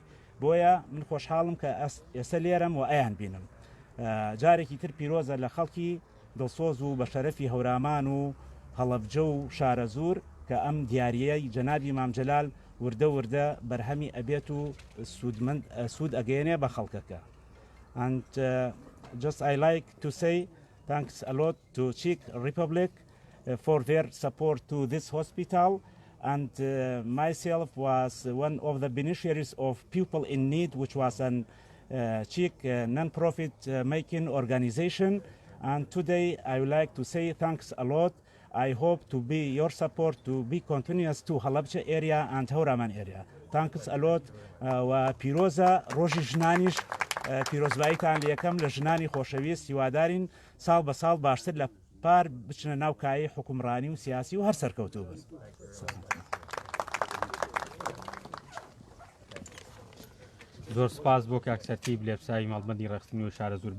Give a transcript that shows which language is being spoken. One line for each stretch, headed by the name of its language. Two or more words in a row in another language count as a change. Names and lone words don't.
Central Kurdish: بۆیە من خۆشحاڵم کە ئێستا لێرەم و ئەیان بینم. جارێکی تر پیرۆزە لە خەڵکی دڵسۆز و بە شەرەفی هەورامان و هەڵەبجە و شارە زوور کە ئەم دیاریەی جەنابی مامجەلال وردە وردە بەرهەمی ئەبێت و سوود ئەگەیەنێ بە خەڵکەکە.
English: And just I like to say thanks a lot to Czech Republic for their support to this hospital, and myself was one of the beneficiaries of People in Need, which was an Czech non-profit making organization. And today I would like to say thanks a lot. I hope to be your support to be continuous to Halabja area and هەورامان area. Thanks a lot.
Central Kurdish: و پیرۆزە ڕۆژی ژنانیش پیرۆزباییتان لە یەکەم لە ژنانی خۆشەویست هیوادارین ساڵ بە ساڵ باشتر لە پار بچنە ناو کایی حکومڕانی و سیاسی و هەر سەرکەوتوو بن. زۆر سپاس بۆ کاکسەرتیب لێبسایی ماڵبەندی ڕەخستنی و شارە زوور.